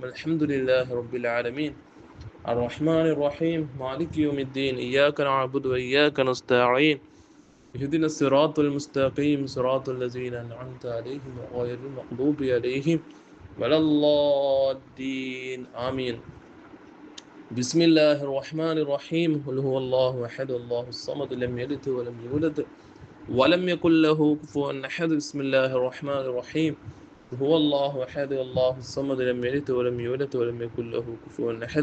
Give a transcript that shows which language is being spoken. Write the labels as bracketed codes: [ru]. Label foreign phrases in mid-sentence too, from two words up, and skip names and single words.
[ar] الحمد لله رب العالمين. الرحمن الرحيم. مالك يوم الدين. إياك نعبد وإياك نستعين. اهدنا الصراط المستقيم. صراط الذين أنعمت عليهم غير المغضوب عليهم ولا الضالين. ആമീൻ. بسم الله الرحمن الرحيم. قل هو الله أحد الله الصمد لم يلد ولم يولد ولم يكن له كفوا أحد. بسم الله الرحمن الرحيم. هو الله أحد الله الصمد لم يلد ولم يولد ولم يكن له كفوا أحد.